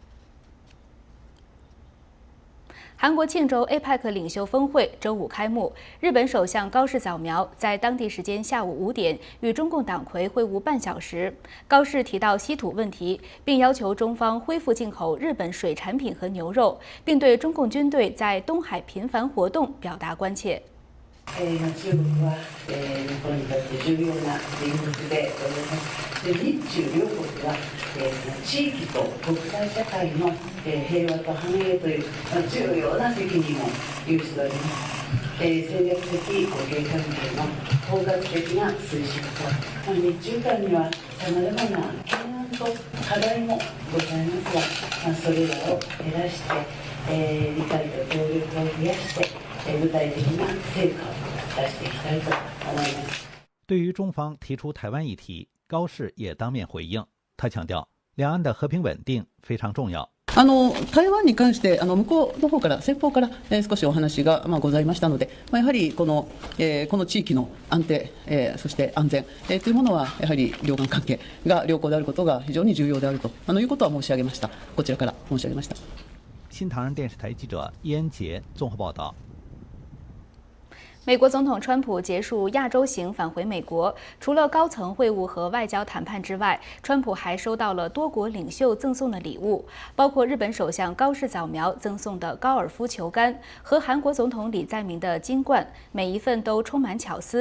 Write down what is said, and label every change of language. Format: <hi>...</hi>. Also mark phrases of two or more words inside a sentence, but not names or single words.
<zh>韩国庆州 APEC 领袖峰会周五开幕，日本首相高市早苗在当地时间下午5点与中共党魁会晤半小时。高市提到稀土问題，并要求中方恢复进口日本水产品和牛肉，并对中共军队在东海频繁活动表達關切。</zh> <ja>中国は日本にとって重要な隣国でございます。日中両国は地域と国際社会の平和と繁栄という重要な責任を有しております。戦略的互恵関係の包括的な推進と日中間にはさまざまな懸案と課題もございますが、それらを減らして理解と協力を増やして具体的な成果を出していきたいと思います。</ja> <zh>对于中方提出台湾议題，高市也当面回应。他強調，兩岸的和平穩定非常重要。</zh> <ja>台湾に関して向こうの方から先方から少しお話がございましたので、やはりこの地域の安定そして安全というものはやはり両岸関係が良好であることが非常に重要であるということは申し上げました。こちらから申し上げました。</ja> <zh>新唐人电视台记者叶恩杰综合报道。美国总统川普结束亚洲行返回美国，除了高层会晤和外交谈判之外，川普还收到了多国领袖赠送的礼物，包括日本首相高市早苗赠送的高尔夫球杆和韩国总统李在明的金冠，每一份都充满巧思。</zh>